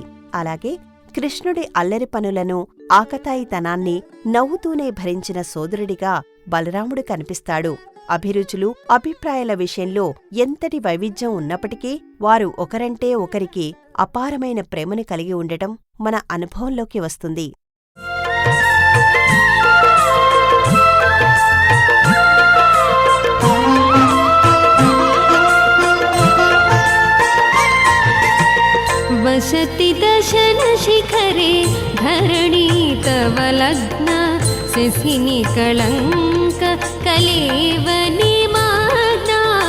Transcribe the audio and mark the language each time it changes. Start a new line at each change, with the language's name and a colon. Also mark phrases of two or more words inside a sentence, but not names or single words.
Telugu: అలాగే కృష్ణుడి అల్లరి పనులను, ఆకతాయితనాన్ని నవ్వుతూనే భరించిన సోదరుడిగా బలరాముడు కనిపిస్తాడు. అభిరుచులు, అభిప్రాయాల విషయంలో ఎంతటి వైవిధ్యం ఉన్నప్పటికీ వారు ఒకరంటే ఒకరికి అపారమైన ప్రేమను కలిగి ఉండటం మన అనుభవంలోకి వస్తుంది.
Sanskrit: वसति दशनशिखरे धरणी तव लग्न शशिनि कलङ्क कलेवनि माग्ना